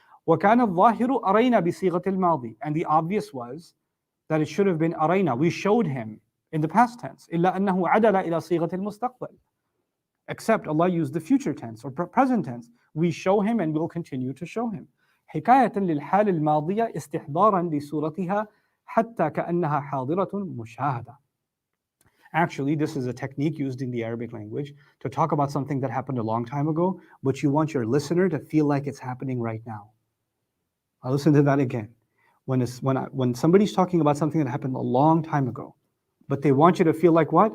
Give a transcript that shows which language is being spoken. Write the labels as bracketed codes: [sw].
[ar] وَكَانَ الظَّاهِرُ أَرَيْنَا بِصِيغَةِ الْمَاضِي. [en] And the obvious was that it should have been أَرَيْنَا. We showed him in the past tense. [ar] إِلَّا أَنَّهُ عَدَلَ إِلَى صِيغَةِ الْمُسْتَقْبَلِ. [en] Except Allah used the future tense or present tense. We show him and we'll continue to show him. [ar] حكاية للحال الماضية استحضارا لصورتها حتى كأنها حاضرة مشاهدة. [en] Actually, this is a technique used in the Arabic language to talk about something that happened a long time ago, but you want your listener to feel like it's happening right now. I'll listen to that again. When somebody's talking about something that happened a long time ago, but they want you to feel like what?